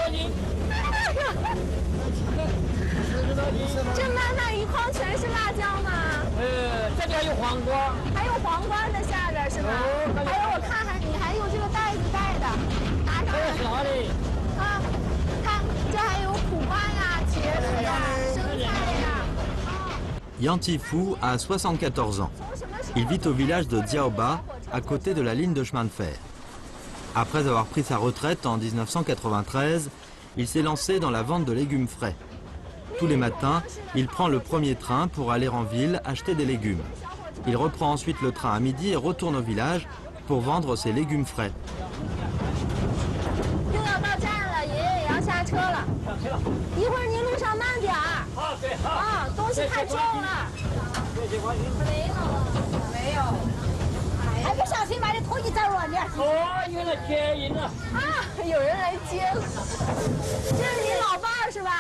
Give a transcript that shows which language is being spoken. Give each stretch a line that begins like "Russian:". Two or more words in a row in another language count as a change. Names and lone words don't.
Chinese: 这满满一筐全是辣椒吗？这里还有黄瓜。还有黄瓜在下边是吗？还有我看你还有这个袋子带的，拿上来。是哪里？啊，看这还有苦瓜呀、茄子呀、生菜呀。
French: Yantifou a 74 ans. Il vit au village de Diaoba, à côté de la ligne de chemin de fer. Après avoir pris sa retraite en 1993, il s'est lancé dans la vente de légumes frais. Tous les matins, il prend le premier train pour aller en ville acheter des légumes. Il reprend ensuite le train à midi et retourne au village pour vendre ses légumes frais.
Chinese: 又要到站了，爷爷也要下车车了。一会儿您路上慢点儿。好，对，好。啊，东西太重了。没有。还不小心把你拖一走了，你。哦，有人接应了。啊，有人来接了。这是你老伴儿是吧？